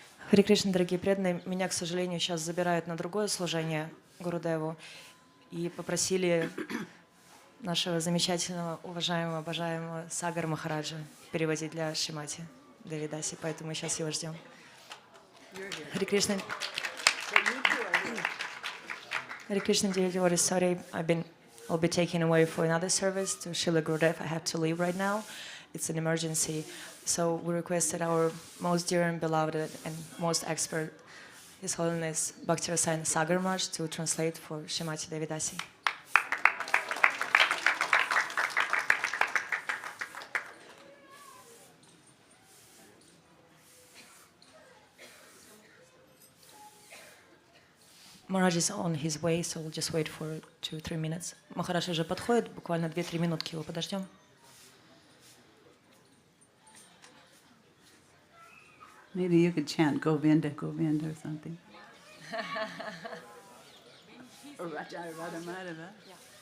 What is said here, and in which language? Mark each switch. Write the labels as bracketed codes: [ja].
[ru] Харе Кришна, дорогие преданные, меня, к сожалению, сейчас забирают на другое служение Гурудеву и попросили нашего замечательного, уважаемого, обожаемого Сагар Махараджа переводить для Шримати Девидаси, поэтому мы сейчас его ждем. Харе Кришна. [en] Hare Krishna, dear devotees, sorry, I'll be taken away for another service to Srila Gurudev. I have to leave right now. It's an emergency. So we requested our most dear and beloved and most expert, His Holiness Bhaktivedanta Sagar Maharaj, to translate for Srimati Devidasi. Maharaj is on his way, so we'll just wait for 2-3 minutes. [ru] Махарадж уже подходит, буквально 2-3 минутки его подождем. [en] Maybe you could chant Govinda, Govinda or something. Or Raja Radha Madhava. Yeah.